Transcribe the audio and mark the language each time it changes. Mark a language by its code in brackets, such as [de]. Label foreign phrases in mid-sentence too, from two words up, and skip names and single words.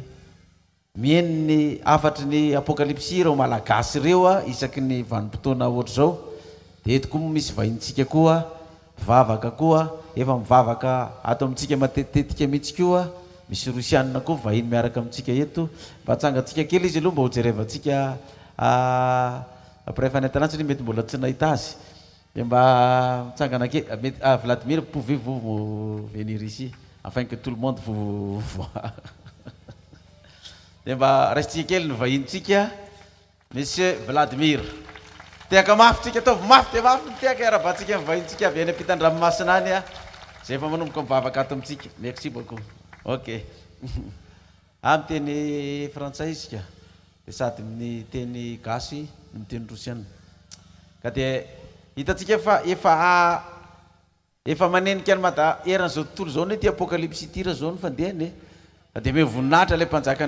[mg] mihaino ny afatry ny apokalypsy reo malagasy reo isaky ny vanim-potoana ohatra zao dia eto koa misy vahintsika koa vavaka koa efa mivavaka ato amintsika matetitetika mihitsy koa misy rosianina koa vahiny miaraka amintsika eto mba hatsangatsika kely izy aloha mba ho jerevantsika après fanantenana satria mety mbola tsy nahita azy dia mba mitsangana kely mety [fr] Vladimir pouvez-vous venir ici afin que tout le monde vous voit [mg] dia mba raisitsika kely ny vahintsika monsieur Vladimir tiaka mafy tsika ataovy mafy dia mafy tiaka arabantsika ny vahintsika avy any ampitan-dranomasina any zay efa manomboka mivavaka ato amintsika [fr] merci beaucoup [mg] ok amin'ny teny frantsay isika dia sady ny teny gasy ny teny rosiana ka dia hitatsika efa manenika ny eran'izao tontolo zao ny ty apokalypsy tira zao ny fandehany fa dia voninahitra ilay mpanjaka